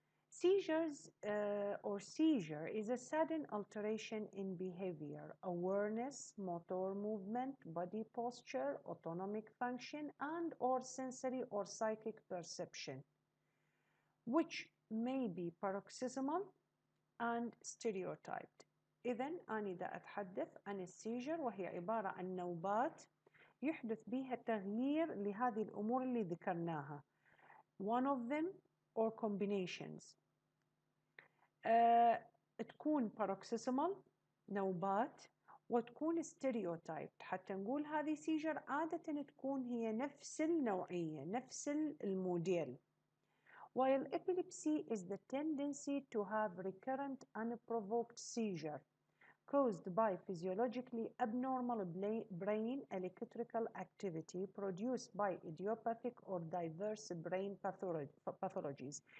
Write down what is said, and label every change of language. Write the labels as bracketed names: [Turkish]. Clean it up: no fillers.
[English] Seizures or seizure is a sudden alteration in behavior, awareness, motor movement, body posture, autonomic function, and or sensory or psychic perception, which may be paroxysmal and stereotyped. [Arabic] إذن أنا دا أتحدث عن السيجر وهي عبارة عن نوبات يحدث بها تغيير لهذه الأمور اللي ذكرناها. [English] One of them or combinations. [Arabic] تكون paroxysmal نوبات وتكون stereotyped حتى نقول هذه سيجر عادة تكون هي نفس النوعية نفس الموديل. [English] While epilepsy is the tendency to have recurrent unprovoked seizure caused by physiologically abnormal brain electrical activity produced by idiopathic or diverse brain pathologies.